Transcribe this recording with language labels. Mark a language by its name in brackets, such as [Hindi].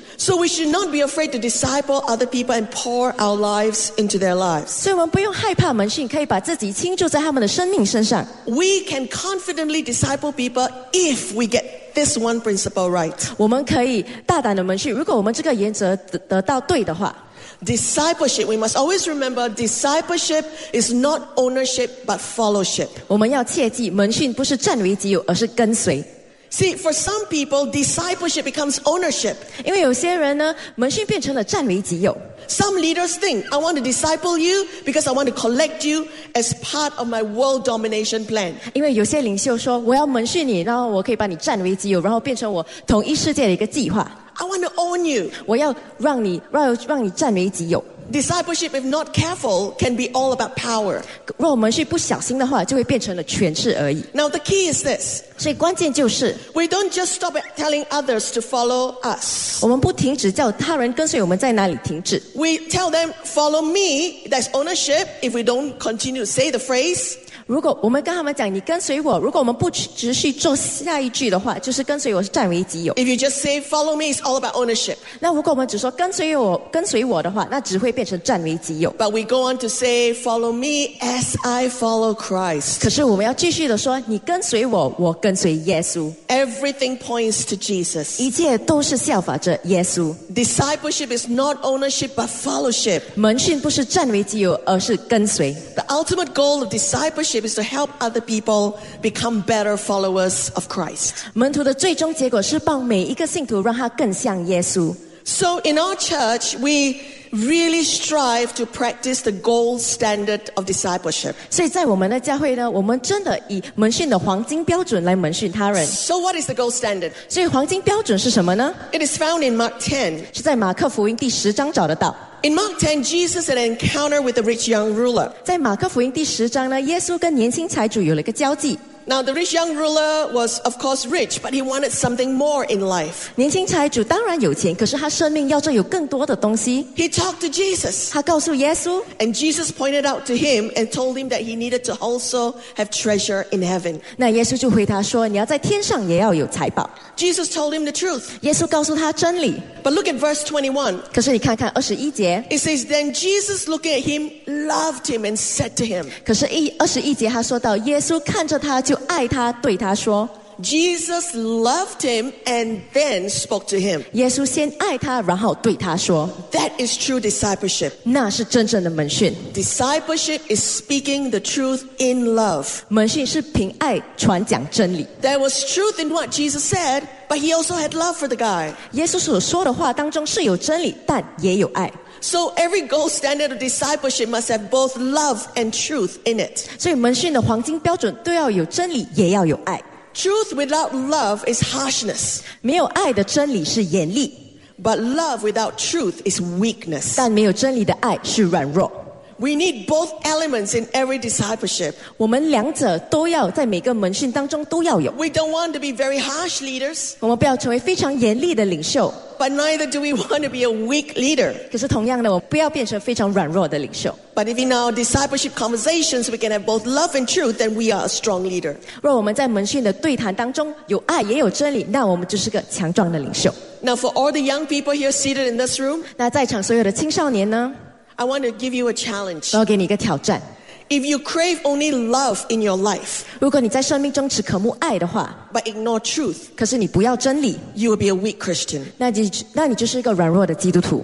[English] So we should not be afraid to disciple other people and pour our lives into their lives. [Chinese] 所以我们不用害怕门训，可以把自己倾注在他们的生命身上。 [English] We can confidently disciple people if we get this one principle right. [Chinese] 我们可以大胆的门训，如果我们这个原则得到对的话。 [English] Discipleship, we must always remember, discipleship is not ownership but fellowship. [Chinese] 我们要切记，门训不是占为己有，而是跟随。 [English] See, for some people, discipleship becomes ownership. [Chinese] 因为有些人呢，门训变成了占为己有。 [English] Some leaders think, I want to disciple you because I want to collect you as part of my world domination plan. [Chinese] 因为有些领袖说，我要门训你，然后我可以把你占为己有，然后变成我统一世界的一个计划。 [English] I want to own you. [Chinese] 我要让你占为己有。 [English] Discipleship, if not careful, can be all about power. [Chinese] 若我们是不小心的话，就会变成了权势而已。 [English] Now the key is this. [Chinese] 所以关键就是 [English] we don't just stop at telling others to follow us. [Chinese] 我们不停止叫他人跟随我们在哪里停止。 [English] We tell them follow me. That's ownership. If we don't continue to say the phrase. [Chinese] 如果我们跟他们讲你跟随我，如果我们不持续做下一句的话，就是跟随我是占为己有。 [English] If you just say follow me, it's all about ownership. [Chinese] 那如果我们只说跟随我的话，那只会变成占为己有。 [English] But we go on to say follow me as I follow Christ. [Chinese] 可是我们要继续的说，你跟随我，我跟随耶稣。 [English] Everything points to Jesus. [Chinese] 一切都是效法着耶稣。 [English] Discipleship is not ownership but fellowship. [Chinese] 门训不是占为己有，而是跟随。 [English] The ultimate goal of discipleship. Is to help other people become better followers of Christ. [Chinese] 门徒的最终结果是帮每一个信徒让他更像耶稣。 [English] So in our church, we really strive to practice the gold standard of discipleship. [Chinese] 所以在我们的教会呢，我们真的以门训的黄金标准来门训他人。 [English] So what is the gold standard? [Chinese] 所以黄金标准是什么呢？ [English] It is found in Mark 10. [Chinese] 是在马克福音第十章找得到。 [English] In Mark 10, Jesus had an encounter with a rich young ruler. [Chinese] 在马可福音第十章呢，耶稣跟年轻财主有了一个交际。 [English] Now the rich young ruler was of course rich, but he wanted something more in life. [Chinese] 年轻财主当然有钱，可是他生命要做有更多的东西。 [English] He talked to Jesus. [Chinese] 他告诉耶稣。 [English] And Jesus pointed out to him and told him that he needed to also have treasure in heaven. [Chinese] 那耶稣就回答说，你要在天上也要有财宝。 [English] Jesus told him the truth. [Chinese] 耶稣告诉他真理。 [English] But look at verse 21. [Chinese] 可是你看看21节。 [English] It says, then Jesus looking at him, loved him and said to him. [Chinese] 可是21节他说到，耶稣看着他就爱他，对他说。 [English] Jesus loved him and then spoke to him. [Chinese] 耶稣先爱他，然后对他说。 [English] That is true discipleship. [Chinese] 那是真正的门训。 [English] Discipleship is speaking the truth in love. [Chinese] 门训是凭爱传讲真理。 [English] There was truth in what Jesus said, but he also had love for the guy. [Chinese] 耶稣所说的话当中是有真理，但也有爱。 [English] So every gold standard of discipleship must have both love and truth in it. [Chinese] 所以门训的黄金标准都要有真理，也要有爱。 [English] Truth without love is harshness. [Chinese] 没有爱的真理是严厉。 [English] But love without truth is weakness. [Chinese] 但没有真理的爱是软弱。 [English] We need both elements in every discipleship. [Chinese] 我们两者都要在每个门训当中都要有。 [English] We don't want to be very harsh leaders. [Chinese] 我们不要成为非常严厉的领袖。 [English] But neither do we want to be a weak leader. [Chinese] 可是同样的，我不要变成非常软弱的领袖。 [English] But if in our discipleship conversations we can have both love and truth, then we are a strong leader. [Chinese] 若我们在门训的对谈当中有爱也有真理，那我们就是个强壮的领袖。 [English] Now for all the young people here seated in this room, [Chinese] 那在场所有的青少年呢？ [English] I want to give you a challenge. [Chinese] 我要给你一个挑战。 [English] If you crave only love in your life, [Chinese] 如果你在生命中只渴慕爱的话, [English] but ignore truth, [Chinese] 可是你不要真理, [English] you will be a weak Christian. [Chinese] 那你就是一个软弱的基督徒。